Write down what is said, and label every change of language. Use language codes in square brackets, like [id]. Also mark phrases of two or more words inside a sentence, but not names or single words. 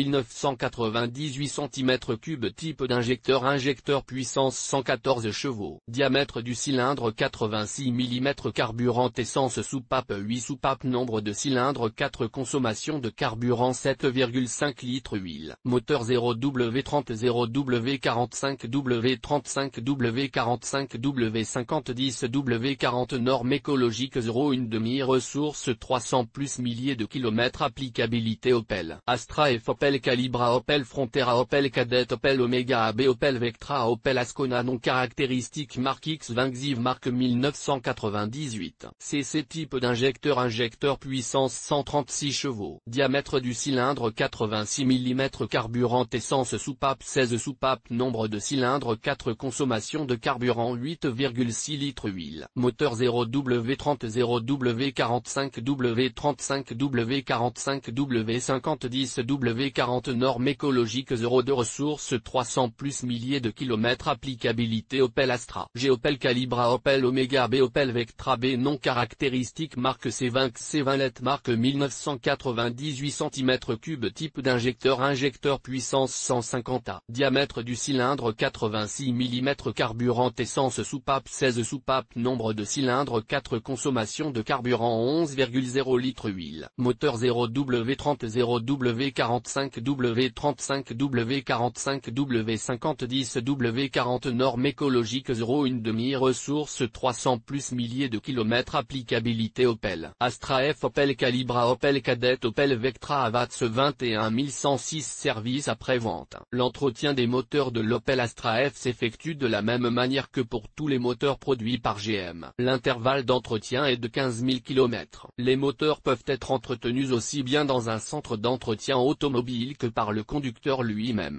[fr] 1998 cm3 type d'injecteur injecteur puissance 114 chevaux diamètre du cylindre 86 mm carburant essence soupape 8 soupapes nombre de cylindres 4 consommation de carburant 7,5 litres huile moteur 0W30 0W45 W35 W45 W50 W40 normes écologiques 0 une demi-ressource 300 plus milliers de kilomètres. Applicabilité Opel Astra F Opel Calibra Opel Frontera Opel Kadett Opel Omega AB Opel Vectra Opel Ascona non caractéristique marque X20 Xiv marque 1998 CC type d'injecteur injecteur puissance 136 chevaux diamètre du cylindre 86 mm carburant essence soupape 16 soupapes nombre de cylindres 4 consommation de carburant 8,6 litres huile moteur 0W30 0W45 W35 W45 W50 W40 normes écologiques 0 de ressources 300 plus milliers de kilomètres. Applicabilité Opel Astra G Opel Calibra Opel Omega B Opel Vectra B non caractéristique marque C20 let marque 1998 cm3 type d'injecteur injecteur puissance 150 A diamètre du cylindre 86 mm carburant essence soupape 16 soupapes nombre de cylindres 4 consommation de carburant 11,0 litres huile moteur 0W30 0W45 W35 W45 W50 W40 normes écologiques 0 une demi-ressource 300 plus milliers de kilomètres. Applicabilité Opel Astra F Opel Calibra Opel Kadett Opel Vectra Avatz 21106 service après-vente. L'entretien des moteurs de l'Opel Astra F s'effectue de la même manière que pour tous les moteurs produits par GM. L'intervalle d'entretien est de 15 000 km. Les moteurs peuvent être entretenus aussi bien dans un centre d'entretien automobile que par le conducteur lui-même.